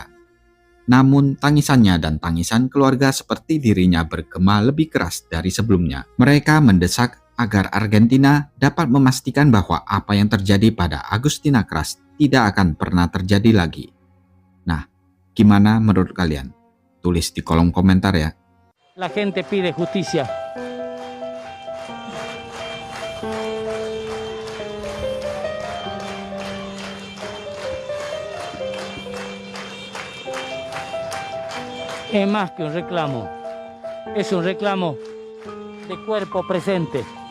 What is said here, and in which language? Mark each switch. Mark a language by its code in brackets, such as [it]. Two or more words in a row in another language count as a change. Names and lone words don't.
[id] Namun, tangisannya dan tangisan keluarga seperti dirinya bergema lebih keras dari sebelumnya. Mereka mendesak agar Argentina dapat memastikan bahwa apa yang terjadi pada Agustina Krass tidak akan pernah terjadi lagi. Nah, gimana menurut kalian? Tulis di kolom komentar ya. [es] La gente pide justicia. Es más que un reclamo, es un reclamo de cuerpo presente.